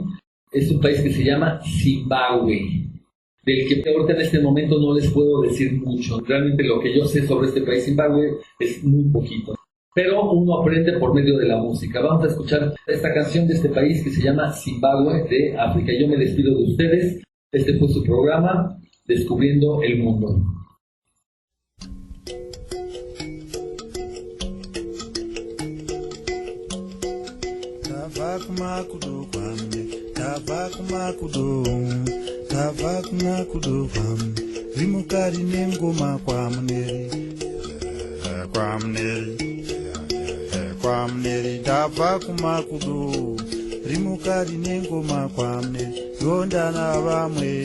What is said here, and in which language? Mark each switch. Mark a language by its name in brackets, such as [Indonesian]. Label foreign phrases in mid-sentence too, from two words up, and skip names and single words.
[Spanish] Es un país que se llama Zimbabue, del que ahorita en este momento no les puedo decir mucho. Realmente lo que yo sé sobre este país Zimbabue es muy poquito, pero uno aprende por medio de la música. Vamos a escuchar esta canción de este país que se llama Zimbabue de África. Yo me despido de ustedes. Este fue su programa, Descubriendo el Mundo. [Shona] Rimukari nengoma kwa mneri ndabva kumakudo rimukari nengoma kwa mneri ndoenda navamwe